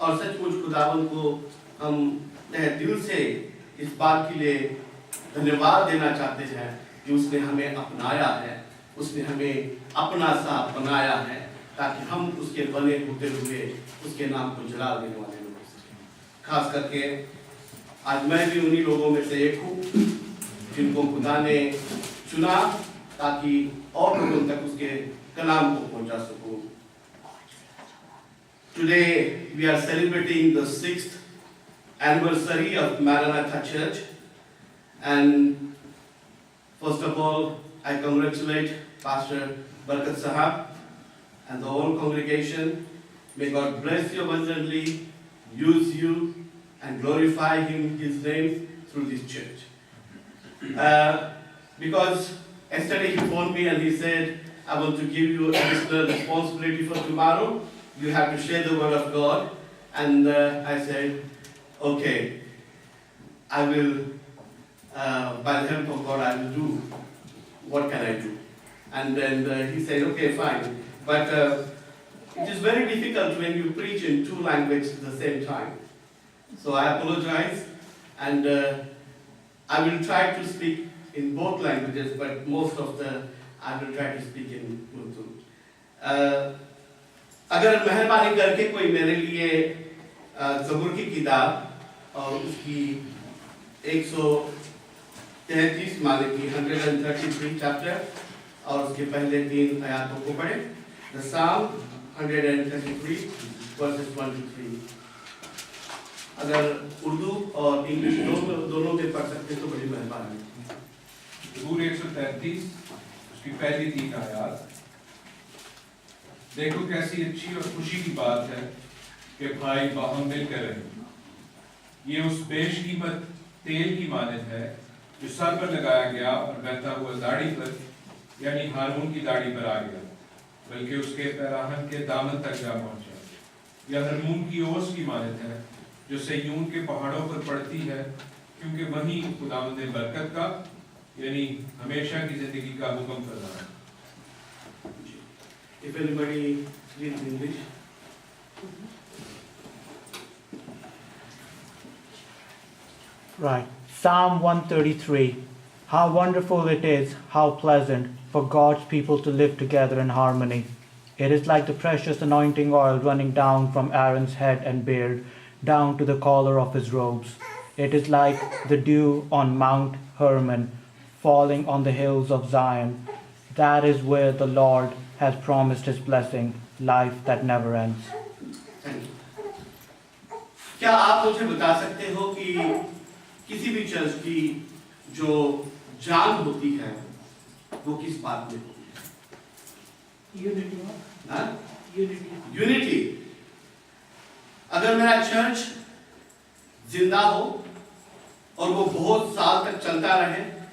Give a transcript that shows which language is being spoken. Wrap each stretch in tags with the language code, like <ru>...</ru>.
<hi>और सचमुच खुदावंद को हम तहे दिल से इस बात के लिए धन्यवाद देना चाहते हैं कि उसने हमें अपनाया है, उसने हमें अपना सा बनाया है ताकि हम उसके बने होते हुए उसके नाम को जलाल देने वाले लोग हो सकें। खास करके आज मैं भी उन्हीं लोगों में से एक हूँ जिनको खुदा ने चुना ताकि और लोगों तक उसके कलाम को पहुंचा सकूं।</hi> <en>Today we are celebrating the 6th anniversary of Maranatha Church, and first of all I congratulate Pastor Barkat Sahab and the whole congregation. May God bless you abundantly, use you and glorify His name through this church. Because yesterday he phoned me and he said, I want to give you additional responsibility for tomorrow. You have to share the word of God. And I said, okay, I will, by the help of God, I will do. What can I do? And then he said, okay, fine. But it is very difficult when you preach in two languages at the same time. So I apologize, and I will try to speak in both languages, but most of I will try to speak in Urdu.</en> <hi>अगर मेहरबानी करके कोई मेरे लिए ज़बूर की किताब और उसकी 133 माने की 133 चैप्टर और उसके पहले 3 आयतों को पढ़े।</hi> <en>The Psalm 133 verses 1 to 3।</en> <hi>अगर उर्दू और इंग्लिश दोनों में पढ़ सकते तो बड़ी मेहरबानी। ज़बूर 133 उसकी पहली 3 आयत। देखो कैसी अच्छी और खुशी की बात है कि भाई बाहम मिलकर रहे। ये उस बेशकीमत तेल की मानद है जो सर पर लगाया गया और बहता हुआ दाढ़ी पर यानी हारून की दाढ़ी पर आ गया, बल्कि उसके पैराहन के दामन तक जा पहुंचा। यह हरमून की ओस की मानद है जो सयून के पहाड़ों पर पड़ती है, क्योंकि वहीं खुदावंद बरकत का यानी हमेशा की जिंदगी का हुक्म कर रहा है।</hi> <en>If anybody reads English. Right. Psalm 133. How wonderful it is, how pleasant for God's people to live together in harmony. It is like the precious anointing oil running down from Aaron's head and beard, down to the collar of his robes. It is like the dew on Mount Hermon, falling on the hills of Zion. That is where the Lord has promised his blessing, life that never ends.</en> <hi>क्या आप मुझे बता सकते हो कि किसी भी church की जो जान होती है वो किस बात में होती है? यूनिटी। अगर मेरा चर्च जिंदा हो और वो बहुत साल तक चलता रहे</hi>